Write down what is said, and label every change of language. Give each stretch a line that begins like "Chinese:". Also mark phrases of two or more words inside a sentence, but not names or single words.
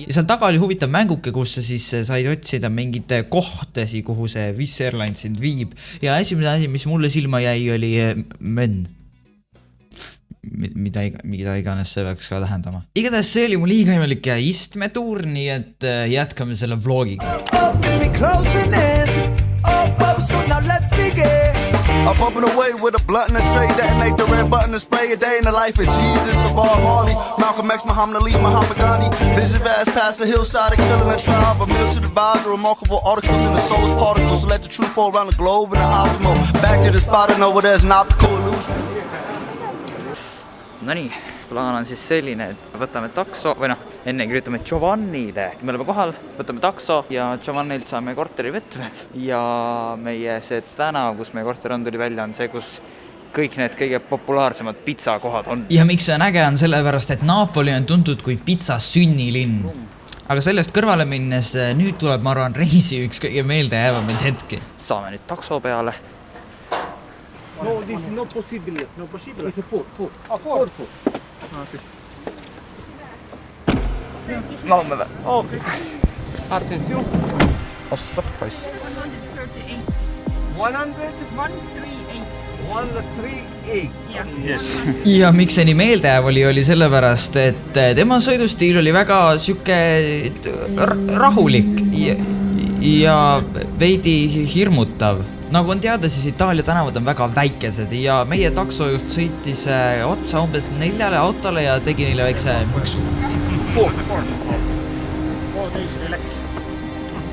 Estonian: Ja seal taga oli huvitav mänguke, kus sa siis said otsida mingite kohtasi, kuhu see Wizz Airlines sind viib. Ja esimene asi, mis mulle silma jäi, oli menn. Mida iganes see peaks ka tähendama. Igatahes see oli mu liiga imelik istmetuur, nii et jätkame selle vlogiga.
English: I'm pumping away with a blunt and a tray, detonate the red button and spray a day in the life of Jesus, of Bob Marley, Malcolm X, Muhammad Ali, Muhammad Gandhi, vision vast past the hillside of killing a tribe, a meal to the body, remarkable articles in the soul's particles, so let the truth fall around the globe in the optimal, back to the spot and over there's an optical illusion.
Estonian: No nii, plaan on siis selline, et võtame takso, või noh, enne kirjutame Giovannile. Me oleme kohal, võtame takso ja Giovannilt saame korteri võtmed. Ja meie see tänav, kus meie korter on, tuli välja, on see, kus kõik need kõige populaarsemad pizzakohad on. Ja miks see on äge on sellepärast, et Napoli on tuntud kui pizza sünnilinn. Aga sellest kõrvale minnes nüüd tuleb, ma arvan, reisi üks kõige meelde jäävamaid hetki. Saame nüüd takso peale.
English: No, this is not possible. No possible. It's a four. Four. Okay. No, me vä. Okay. Attention. Ossa pois. 138. Yes.
Estonian: Ja miks see nii meeldejääv oli sellepärast, et tema sõidustiil oli väga süke rahulik ja veidi hirmutav. Nagu on teada, siis Itaalia tänavad on väga väikesed ja meie taksojuht sõitis otsa umbes 4 autole ja tegi neile väikse müksu.
English: 4 days relax.